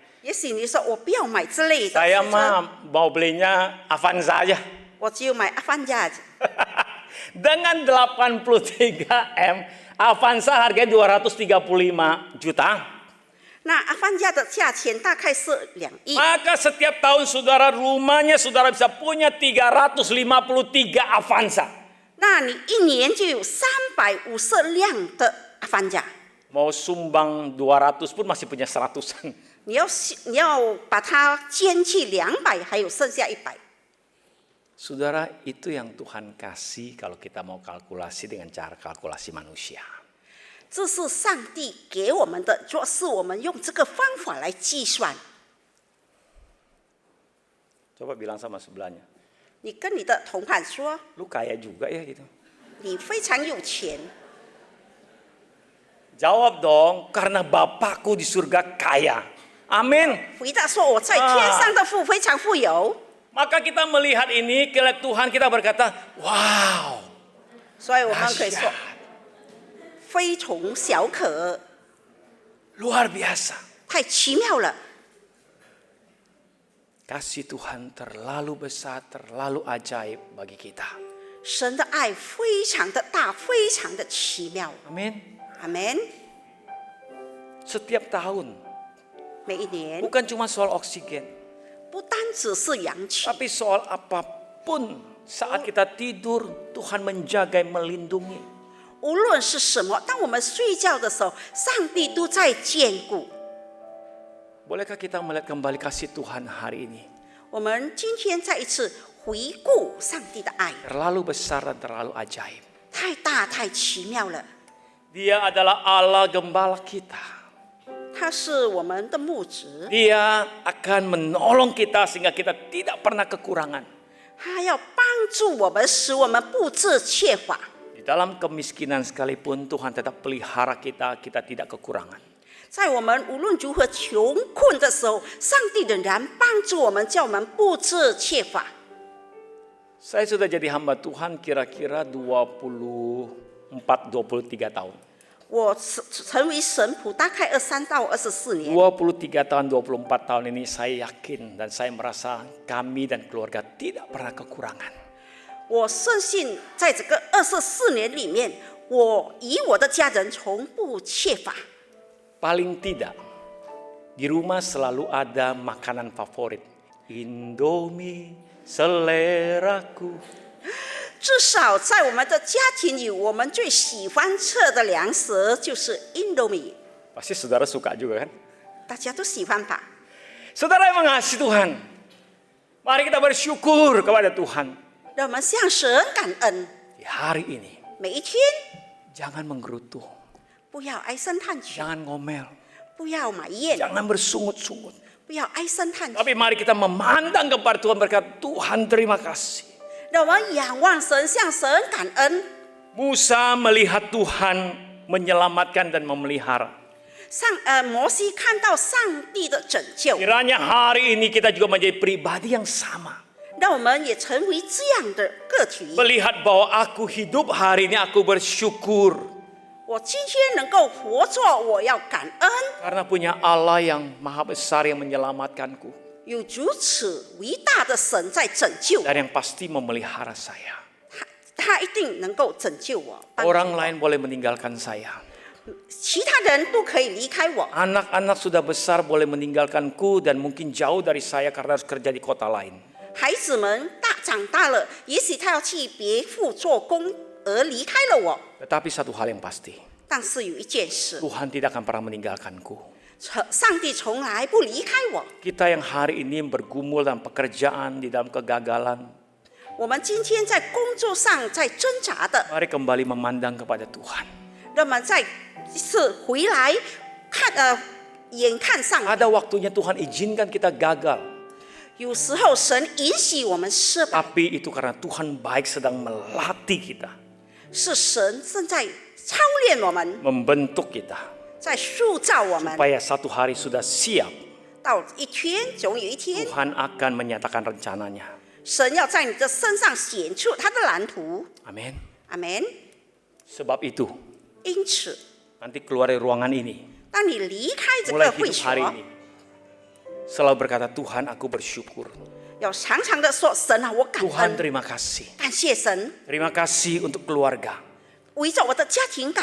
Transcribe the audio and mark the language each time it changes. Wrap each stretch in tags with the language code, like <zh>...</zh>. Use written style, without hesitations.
<zh>也许你说我不要买这类的</zh> <id>Saya</id> <zh>汽车，</zh> <id>mah mau belinya Avanza aja.</id> <zh>我只有买阿凡达。</zh> <id>Dengan 83 M, Avanza harganya 235 juta.</id> <zh>那阿凡达的价钱大概是2亿。</zh> <id>Maka setiap tahun saudara rumahnya saudara bisa punya 353 Avanza.</id> <zh>那你一年就有350辆的阿凡达。</zh> <id>Mau sumbang 200 pun masih punya 100-an.</id> <zh>你要把它捐去200，还有剩下100。</zh> <id>Saudara, itu yang Tuhan kasih kalau kita mau kalkulasi dengan cara kalkulasi manusia.</id> <zh>这是上帝给我们的，若是我们用这个方法来计算。</zh> <id>Coba bilang sama sebelahnya,</id> <zh>你跟你的同伴说，</zh> <id>lu kaya juga ya gitu.</id> <zh>你非常有钱。</zh> <id>Jawab dong, karena Bapakku di surga kaya. Amin.</id> <zh>回答说我在天上的父非常富有。</zh> <id>Maka kita melihat ini, kelihatan Tuhan kita berkata, wow.</id> <zh>所以我们可以说</zh> <id>Dahsyat.</id> <zh>非同小可，</zh> <id>Luar biasa.</id> <zh>太奇妙了。</zh> <id>Kasih Tuhan terlalu besar, terlalu ajaib bagi kita.</id> <zh>神的爱非常的大，非常的奇妙。</zh> <id>Amin.</id> <zh>阿门。</zh> <id>setiap tahun.</id> <zh>每一年</zh> <id>Bukan cuma soal oksigen,</id> <zh>不单只是氧气，</zh> <id>tapi soal apapun saat kita tidur, Tuhan menjaga, melindungi.</id> <zh>无论是什么，当我们睡觉的时候，上帝都在眷顾。</zh> <id>Bolehkah kita melihat kembali kasih Tuhan hari ini?</id> <zh>我们今天再一次回顾上帝的爱，</zh> <id>Terlalu besar dan terlalu ajaib.</id> <zh>太大太奇妙了。</zh> <id>Dia adalah Allah gembala kita.</id> <zh>他是我们的牧者，</zh> <id>Dia akan menolong kita sehingga kita tidak pernah kekurangan.</id> <zh>他要帮助我们，使我们不致缺乏。</zh> <id>Di dalam kemiskinan sekalipun Tuhan tetap pelihara kita, kita tidak kekurangan.</id> <zh>在我们无论如何穷困的时候，上帝仍然帮助我们，叫我们不致缺乏。</zh> <id>Saya sudah jadi hamba Tuhan kira-kira 23 tahun.</id> <zh>我成为神仆大概23到24年。</zh> <id>23 tahun, 24 tahun ini saya yakin dan saya merasa kami dan keluarga tidak pernah kekurangan.</id> <zh>我深信，在这个24年里面，我与我的家人从不缺乏。</zh> <id>Paling tidak, di rumah selalu ada makanan favorit. Indomie, seleraku.</id> <zh>至少在我们的家庭里，我们最喜欢吃的粮食就是 Indomie，</zh> <id>Pasti saudara suka juga kan?</id> <zh>大家都喜欢吧？</zh> <id>Saudara yang mengasihi Tuhan, mari kita bersyukur kepada Tuhan.</id> <zh>让我们向神感恩。</zh> <id>Di hari ini,</id> <zh>每一天，</zh> <id>jangan menggerutu,</id> <zh>不要唉声叹气，</zh> <id>jangan ngomel,</id> <zh>不要埋怨，</zh> <id>jangan bersungut-sungut.</id> <zh>不要唉声叹气。</zh> <id>Tapi mari kita memandang kepada Tuhan berkata, Tuhan terima kasih.</id> <zh>让我们仰望神，向神感恩。</zh> <id>Musa melihat Tuhan menyelamatkan dan memelihara.</id> <zh>摩西看到上帝的拯救，</zh> <id>Kiranya hari ini kita juga menjadi pribadi yang sama.</id> <zh>让我们也成为这样的个体。</zh> <id>Melihat bahwa aku hidup hari ini aku bersyukur.</id> <zh>我今天能够活着，我要感恩。</zh> <id>Karena punya Allah yang maha besar yang menyelamatkanku.</id> <zh>有如此伟大的神在拯救，</zh> <id>Dan yang pasti memelihara saya.</id> <zh>他一定能够拯救我。帮助</zh> <id>Orang</id> <zh>我</zh> <id>lain boleh meninggalkan saya.</id> <zh>其他人都可以离开我，</zh> <id>Anak-anak sudah besar boleh meninggalkanku dan mungkin jauh dari saya karena harus kerja di kota lain.</id> <zh>孩子们长大了，也许他要去别处做工而离开了我。</zh> <id>Tetapi satu hal yang pasti,</id> <zh>但是有一件事，</zh> <id>Tuhan tidak akan pernah meninggalkanku.</id> <zh>上帝从来不离开我。</zh> <id>Kita yang hari ini bergumul dalam pekerjaan, di dalam kegagalan,</id> <zh>我们今天在工作上在挣扎的，</zh> <id>mari kembali memandang kepada Tuhan.</id> <zh>那么再一次回来看眼看上帝。</zh> <id>Ada waktunya Tuhan izinkan kita gagal.</id> <zh>有时候神允许我们失败，</zh> <id>Tapi itu karena Tuhan baik sedang melatih kita,</id> <zh>是神正在操练我们，</zh> <id>membentuk kita.</id> <zh>在塑造我们。</zh> <id>Supaya satu hari sudah siap,</id> <zh>到一天，总有一天，</zh> <id>Tuhan akan menyatakan rencananya.</id> <zh>神要在你的身上显出他的蓝图。</zh> <id>Amin.</id> <zh>阿门。</zh> <id>Sebab itu,</id> <zh>因此，</zh> <id>nanti keluar dari ruangan ini,</id> <zh>当你离开这</zh> <id>mulai</id> <zh>个会</zh> <id>hidup</id> <zh>所，</zh> <id>hari ini, selalu berkata, Tuhan aku bersyukur.</id> <zh>要常常的说：“神啊，我感</zh> <id>Tuhan</id> <zh>恩，</zh> <id>terima kasih.</id> <zh>感谢神，</zh> <id>Terima kasih untuk keluarga.</id> <zh>围着我的家庭感</zh>